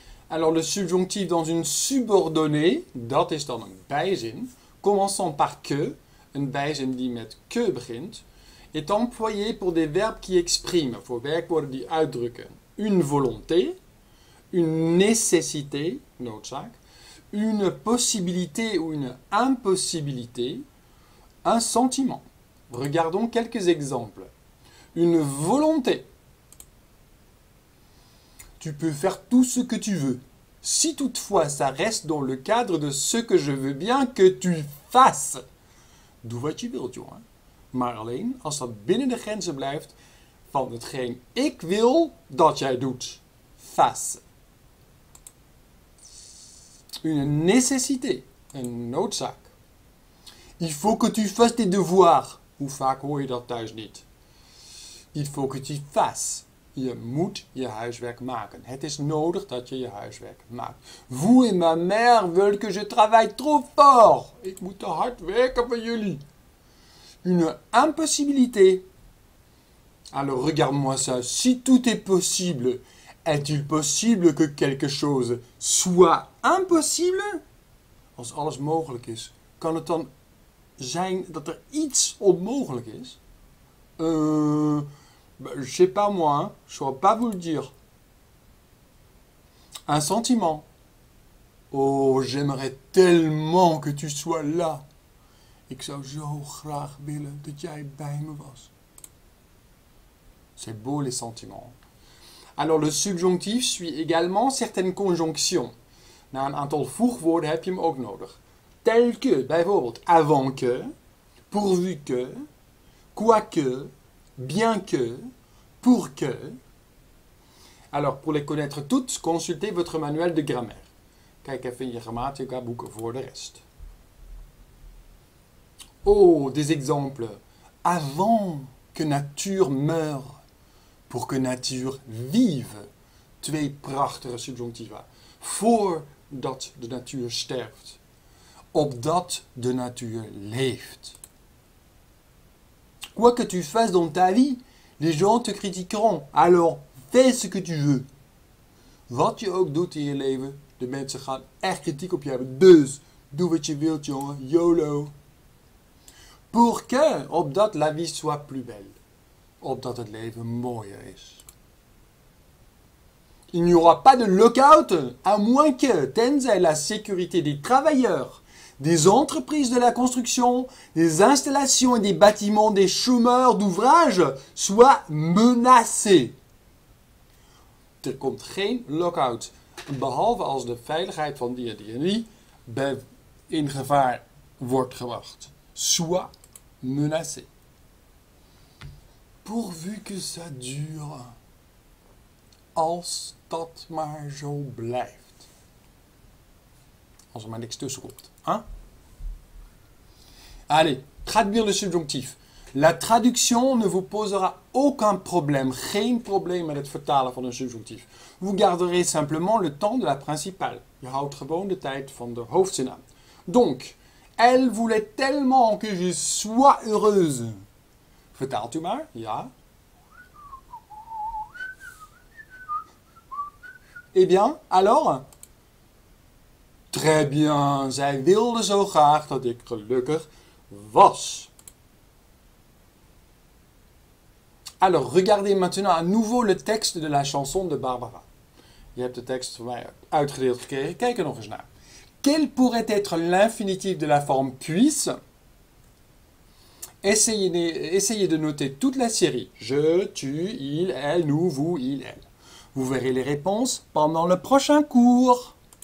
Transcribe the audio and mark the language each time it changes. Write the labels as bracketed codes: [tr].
[fr] Alors le subjonctif dans une subordonnée, [nl] dat is dan een bijzin, [fr] commençant par que, [nl] een bijzin die met que begint, [fr] est employé pour des verbes qui expriment, [nl] voor werkwoorden die uitdrukken, [fr] une volonté, une nécessité, noodzaak, une possibilité ou une impossibilité, un sentiment. Regardons quelques exemples. Une volonté. Tu peux faire tout ce que tu veux. Si toutefois ça reste dans le cadre de ce que je veux bien que tu fasses. [nl] Doe wat je wilt, jongen. Maar alleen als dat binnen de grenzen blijft van hetgeen ik wil dat jij doet. Fas. [fr] Une nécessité, [nl] een noodzaak. [fr] Il faut que tu fasses tes devoirs. [nl] Hoe vaak hoor je dat thuis niet? [fr] Il faut que tu fasses. [nl] Je moet je huiswerk maken. Het is nodig dat je je huiswerk maakt. [fr] Vous et ma mère veulent que je travaille trop fort. [nl] Ik moet te hard werken voor jullie. [fr] Une impossibilité. Alors regarde-moi ça. Si tout est possible, est-il possible que quelque chose soit impossible? [nl] Als alles mogelijk is, kan het dan zijn dat er iets onmogelijk is? [fr] Je sais pas moi, hein? Je saurais pas vous le dire. Un sentiment. Oh, j'aimerais tellement que tu sois là. [nl] Ik zou zo graag willen dat jij bij me was. [fr] C'est beau les sentiments. Alors le subjonctif suit également certaines conjonctions. [nl] Na een aantal voegwoorden heb je hem ook nodig. [fr] Tel que, bijvoorbeeld avant que, pourvu que, quoique, bien que, pour que. Alors pour les connaître toutes, consultez votre manuel de grammaire. [nl] Kijk even in je grammatica boeken voor de rest. [fr] Oh, des exemples. Avant que nature meure, pour que nature vive. [nl] Twee prachtige subjonctiva. Voordat de natuur sterft. Opdat de natuur leeft. [fr] Quoi que tu fasses dans ta vie, les gens te critiqueront. Alors, fais ce que tu veux. [nl] Wat je ook doet in je leven, de mensen gaan echt kritiek op je hebben. Dus, doe wat je wilt, jongen. YOLO. [fr] Pour que, [nl] opdat [fr] la vie soit plus belle. [nl] Opdat het leven mooier is. [fr] Il n'y aura pas de lockout, à moins que, tenzij la sécurité des travailleurs, des entreprises de la construction, des installations et des bâtiments des chômeurs d'ouvrage soit menacée. [nl] Er komt geen lockout, behalve als de veiligheid van die en die in gevaar wordt gebracht. [fr] Soit menacée. Pourvu que ça dure. [nl] Als dat maar zo blijft. Als er maar niks tussen komt. [fr] Hein? Allez, traduire le subjonctif. La traduction ne vous posera aucun problème. [nl] Geen probleem met het vertalen van een subjonctief. [fr] Vous garderez simplement le temps de la principale. [nl] Je houdt gewoon de tijd van de hoofdzin aan. [fr] Donc, elle voulait tellement que je sois heureuse. [nl] Vertaalt u maar, ja. [fr] Eh bien, alors? Très bien, [nl] zij wilde zo graag dat ik gelukkig was. [fr] Alors, regardez maintenant à nouveau le texte de la chanson de Barbara. [nl] Je hebt de tekst voor mij uitgedeeld gekregen. Kijk er nog eens naar. [fr] Quel pourrait être l'infinitif de la forme puisse? Essayez de noter toute la série. Je, tu, il, elle, nous, vous, il, elle. Vous verrez les réponses pendant le prochain cours.